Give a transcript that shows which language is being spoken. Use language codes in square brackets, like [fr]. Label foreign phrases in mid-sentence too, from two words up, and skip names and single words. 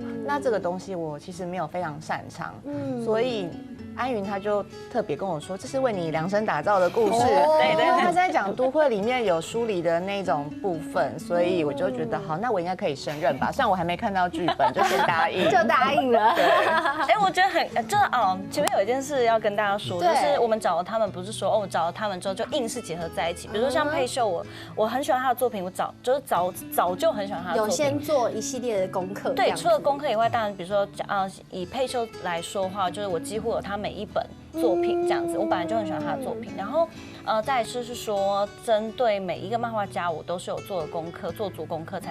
[zh] 那這個東西我其實沒有非常擅長，所以安云他就特別跟我說，這是為你量身打造的故事。因為他在講都會裡面有書裡的那種部分，所以我就覺得好，那我應該可以勝任吧。雖然我還沒看到劇本，就先答應，就答應了。我覺得就是前面有一件事要跟大家說，就是我們找了他們，不是說找了他們之後就硬是結合在一起。比如說像佩秀，我很喜歡他的作品，我早就很喜歡他的作品。有先做一系列的功課。對，除了功課以外，當然比如說以佩秀來說的話，就是我幾乎有他每一本作品這樣子，我本來就很喜歡他的作品。然後再来是说针对每一个漫画家，我都是有做功课，做足功课才